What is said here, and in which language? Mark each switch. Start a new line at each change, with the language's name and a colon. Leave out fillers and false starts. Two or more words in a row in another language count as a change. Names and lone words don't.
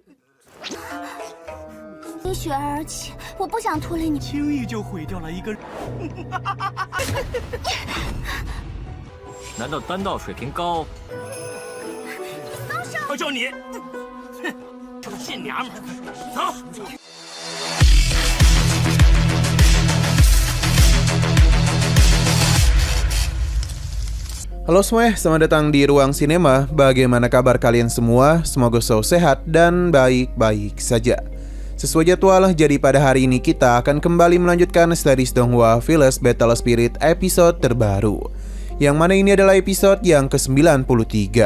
Chinese: 因雪儿而起，我不想拖累你。轻易就毁掉了一个。难道丹道水平高？我叫你，哼，这个贱娘们儿，走！
Indonesian: Halo semuanya, selamat datang di Ruang Sinema. Bagaimana kabar kalian semua? Semoga selalu sehat dan baik-baik saja. Sesuai jadwal, jadi pada hari ini kita akan kembali melanjutkan series Donghua Village Battle Spirit episode terbaru, yang mana ini adalah episode yang ke-93.